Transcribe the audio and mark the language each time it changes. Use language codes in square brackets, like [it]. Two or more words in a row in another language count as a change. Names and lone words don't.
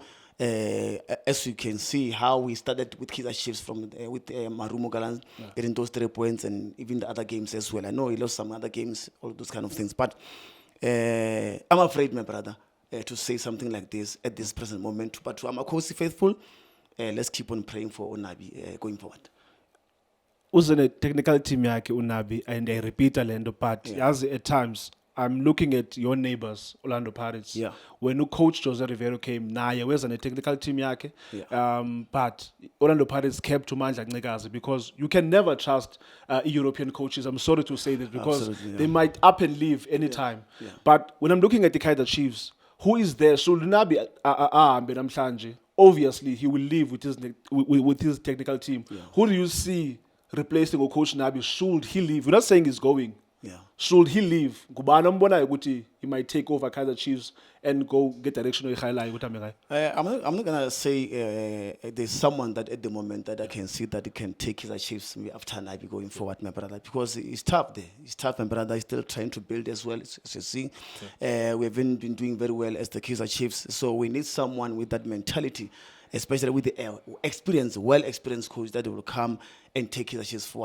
[en] As you can see, how we started with Kaizer Chiefs from with Marumo Galans getting those 3 points, and even the other games as well. I know he lost some other games, all those kind of things, but I'm afraid, my brother, to say something like this at this present moment. But to Amakosi faithful, let's keep on praying for Nabi going forward. [zu] Uzene technical team yakhe uNabi, [en] and I repeat Orlando, but as at times I'm looking at your neighbors, Orlando Pirates. Yeah. When coach Jose Rivero came, naye was on a technical team yakhe. Yeah. But Orlando Pirates kept to Mandla Ncekazi because you can never trust European coaches. I'm sorry to say this because they might up and leave anytime. Yeah. But when I'm looking at the Kaizer Chiefs, who is there? Should Nabi obviously he will leave with his technical team. Yeah. Who do you see replacing Coach Nabi? Should he leave? We're not saying he's going. Yeah. Should he leave? [zu] Ngubani ombonayo ukuthi [en] he might take over Kaizer Chiefs and go get direction [zu] oyihighlight ukuthi ambe ngayo. [en] I'm not gonna say there's someone that at the moment that I can see that he can take his Chiefs maybe after Nabi going forward, my brother, because it's tough there. It's tough, my brother. He's still trying to build as well. As you see, we haven't been doing very well as the Kaizer Chiefs, so we need someone with that mentality, especially with the well-experienced coach that will come and take his Chiefs forward.